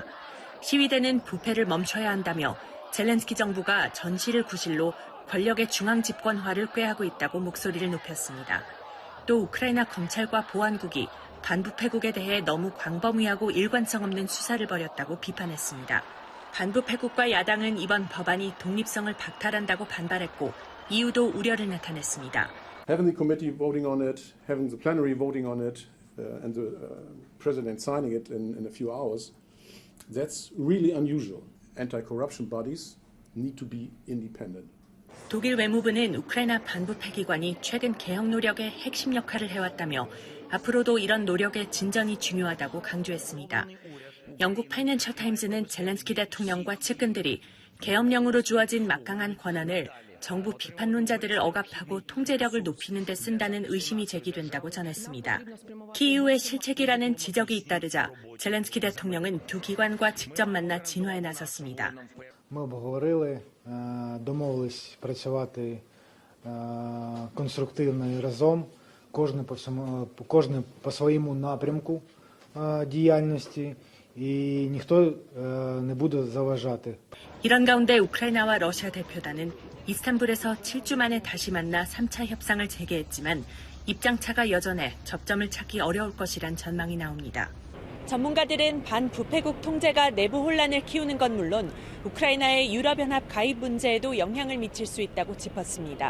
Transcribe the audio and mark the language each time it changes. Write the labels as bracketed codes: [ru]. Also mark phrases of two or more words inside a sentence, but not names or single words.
[ko] 시위대는 부패를 멈춰야 한다며 젤렌스키 정부가 전시를 구실로 권력의 중앙 집권화를 꾀하고 있다고 목소리를 높였습니다. 또 우크라이나 검찰과 보안국이 반부패국에 대해 너무 광범위하고 일관성 없는 수사를 벌였다고 비판했습니다. 반부패국과 야당은 이번 법안이 독립성을 박탈한다고 반발했고 이유도 우려를 나타냈습니다. [en] Having the committee voting on it, having the plenary voting on it, and the president signing it in a few hours, that's really unusual. Anti-corruption bodies need to be independent. [ko] 독일 외무부는 우크라이나 반부패 기관이 최근 개혁 노력의 핵심 역할을 해왔다며 앞으로도 이런 노력의 진전이 중요하다고 강조했습니다. 영국 파이낸셜 타임즈는 젤렌스키 대통령과 측근들이 계엄령으로 주어진 막강한 권한을 정부 비판론자들을 억압하고 통제력을 높이는 데 쓴다는 의심이 제기된다고 전했습니다. 키이우의 실책이라는 지적이 잇따르자 젤렌스키 대통령은 두 기관과 직접 만나 진화에 나섰습니다. [uk] Ми обговорили, домовились працювати конструктивно і разом, кожен по своєму напрямку діяльності, і ніхто не буде заважати. [ko] 이런 가운데 우크라이나와 러시아 대표단은 이스탄불에서 7주 만에 다시 만나 3차 협상을 재개했지만 입장차가 여전해 접점을 찾기 어려울 것이란 전망이 나옵니다. 전문가들은 반부패국 통제가 내부 혼란을 키우는 건 물론 우크라이나의 유럽연합 가입 문제에도 영향을 미칠 수 있다고 짚었습니다.